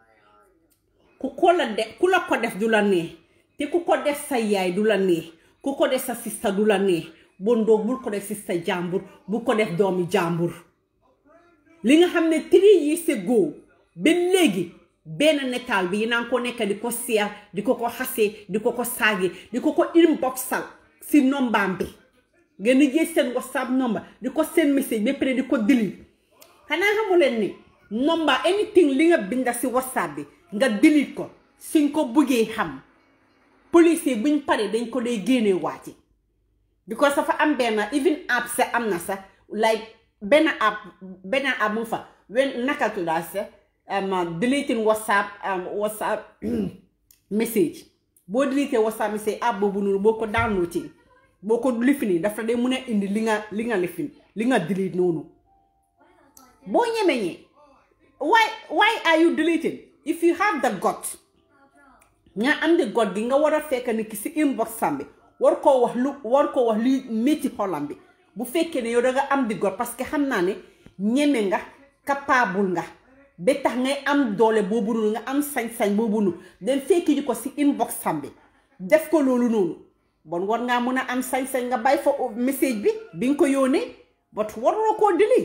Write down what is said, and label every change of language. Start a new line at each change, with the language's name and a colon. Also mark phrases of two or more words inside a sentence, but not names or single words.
Wolof: ku la ko def du la neex te ku ko def sa yaay du la neex ku ko def sa sista du la neex bon doog bul ko def sista jàmbur bu ko def doomi jàmbur li nga xam ne
English: 3 years ago
Wolof: ba léegi benn netaal bi yéen ko nekk di ko seer di ko xasee di ko saage di ko inboxal si nombaam bi ngeen di jël seen WhatsApp number di ko seen message ba pare di ko delete xanaa xamu leen ni
English: number anything
Wolof: li nga binda si WhatsApp bi nga delete ko suñ ko buggee xam police yi buñ pare dañ ko dee génne waati because dafa am benn
English: even app
Wolof: sa am na sa like benn app mu fa wen naka tuddaa sa
English: deleting WhatsApp message
Wolof: boo
English: delete WhatsApp message app
Wolof: boobu noonu boo ko downloading boo ko lifini dafa day mun a indi li nga lifin li nga delete noonu boo ñemeñee
English: why are you deleting if you have the gut
Wolof: nga am
English: the gut
Wolof: gi nga war a fekk ni ki si inbox sambi war koo wax lu métti xolam bi bu fekkee ne yow da nga am the gut
French: parce que
Wolof: xam naa ne ñeme nga capable nga ba tax ngay am doole boobu noonu nga am sañ-sañ boobu noonu den fekki ji ko si inbox sambi def ko loolu noonu bon war ngaa mun a am sañ-sañ nga bàyyi fa message bi nga ko yónnee but waruloo koo